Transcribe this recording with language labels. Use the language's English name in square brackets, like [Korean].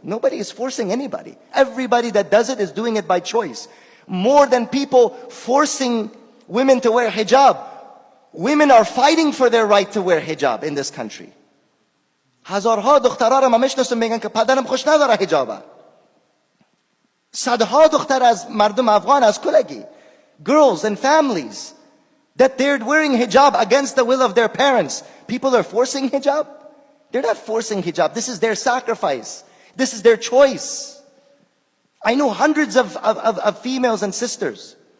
[English] Nobody is forcing anybody. Everybody that does it is doing it by choice. More than people forcing women to wear hijab, women are fighting for their right to wear hijab in this country. [Persian] هزارها دخترها را ما میشناسم میگن که پدرم خوش نداره حجابه. صدها دختر از مردم افغان از کلگی, [English] girls and families, that they're wearing hijab against the will of their parents. People are forcing hijab? They're not forcing hijab. This is their sacrifice. This is their choice. I know hundreds of females and sisters.